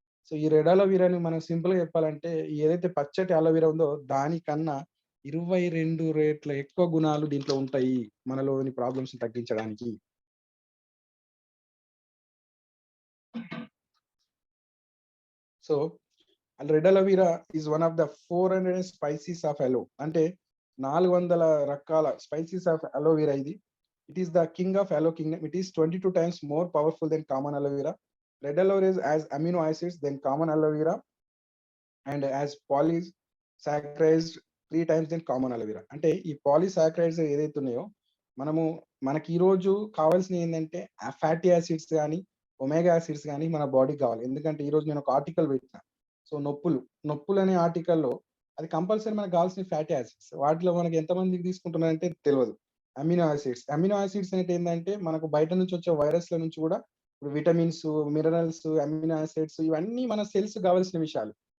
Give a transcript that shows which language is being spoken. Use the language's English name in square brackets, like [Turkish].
[Telugu] So ఈ red అలోవెరాని మనం simple గా చెప్పాలంటే ఏదైతే పచ్చటి అలోవెరా ఉందో దానికన్నా 22 రేట్ల ఎక్కువ గుణాలు దీంట్లో ఉంటాయి మనలోని ప్రాబ్లమ్స్ తగ్గించడానికి. [English] so red aloe vera is one of the 400 species of aloe, [Telugu] అంటే 400 రకాల స్పైసీస్ ఆఫ్ అలోవెరా ఇది. [English] It is the king of aloe kingdom. It is 22 times more powerful than common aloe vera. Red aloe vera has amino acids than common aloe vera and has polysaccharides 3 times than common aloe vera. [Telugu] అంటే ఈ పాలీసాక్రైడ్స్ ఏదైతే ఉన్నాయో మనకి ఈ రోజు కావాల్సిన ఏంటంటే fatty acids కానీ ఒమేగా యాసిడ్స్ కానీ మన బాడీకి కావాలి. ఎందుకంటే ఈ రోజు నేను ఒక ఆర్టికల్ పెట్టిన, సో నొప్పులు అనే ఆర్టికల్‌లో అది కంపల్సరీ మనకు కావాల్సిన ఫ్యాటీ యాసిడ్స్. వాటిలో మనకి ఎంతమందికి తీసుకుంటున్నారంటే తెలవదు. అమినో యాసిడ్స్ అంటే ఏందంటే మనకు బయట నుంచి వచ్చే వైరస్‌ల నుంచి కూడా ఇప్పుడు విటమిన్స్, మినరల్స్, అమినో యాసిడ్స్ ఇవన్నీ మన సెల్స్‌కి కావాల్సిన విషయాలు.